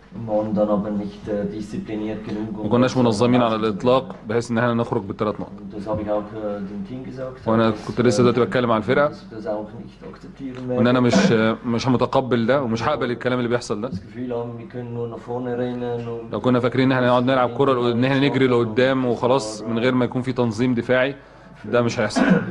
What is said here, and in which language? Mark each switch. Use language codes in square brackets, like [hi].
[de] waren dann aber nicht diszipliniert genug. [ar] ما كناش منظمين على الإطلاق بحيث إن احنا نخرج ب3 نقط. [de] Das habe ich auch dem Team gesagt. [ar] وأنا كنت لسه دلوقتي بتكلم على الفرقة. [de] Das auch nicht akzeptieren werden. [ar] وإن أنا مش متقبل ده ومش هقبل الكلام اللي بيحصل ده. [de] Das Gefühl haben, wir können nur nach vorne rennen. [ar] لو كنا فاكرين إن احنا نقعد نلعب كرة إن احنا نجري لقدام وخلاص من غير ما يكون في تنظيم دفاعي، ده مش هيحصل.